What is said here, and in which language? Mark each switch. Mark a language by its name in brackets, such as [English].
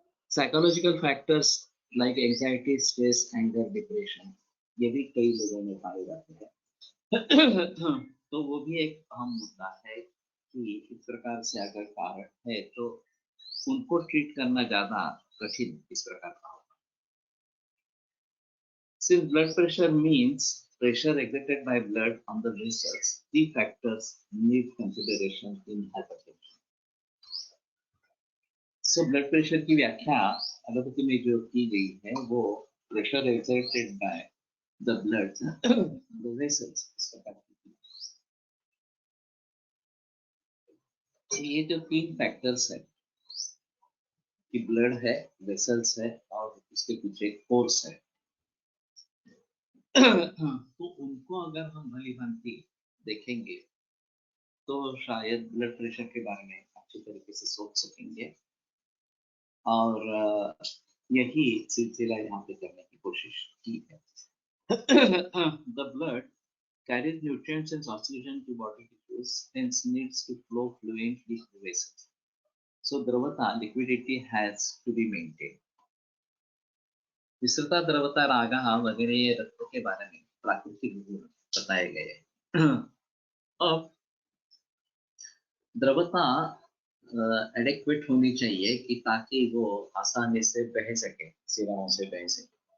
[English] psychological factors like anxiety, stress, anger, depression, [Hindi] ये भी कई लोगों में पाए जाते हैं। तो वो भी एक अहम मुद्दा है कि इस प्रकार से अगर कारण है तो उनको ट्रीट करना ज्यादा कठिन इस प्रकार का होगा। [English] Since blood pressure means pressure exerted by blood on the vessels, three factors need consideration in hypertension. [Hindi] So blood pressure की व्याख्या एलोपैथी में जो की गई है वो [English] pressure exerted by the blood the vessels [Hindi] इस प्रकार की। तो ये जो तीन फैक्टर्स है कि ब्लड है, वेसल्स है और उसके पीछे फोर्स है, तो उनको अगर हम भली भांति देखेंगे तो शायद ब्लड प्रेशर के बारे में अच्छी तरीके से सोच सकेंगे। और यही सिलसिला यहाँ पे करने की कोशिश की है। [English] The blood carries nutrients and oxygen to body tissues, hence needs to flow fluently through vessels. So द्रवता, liquidity has to be maintained. [Hindi] विस्तृता, द्रवता, रागा वगैरह ये रत्नों के बारे में प्राकृतिक गुण बताए गए हैं। अब द्रवता एडेक्वेट होनी चाहिए कि ताकि वो आसानी से बह सके, सिराओं से बह सके।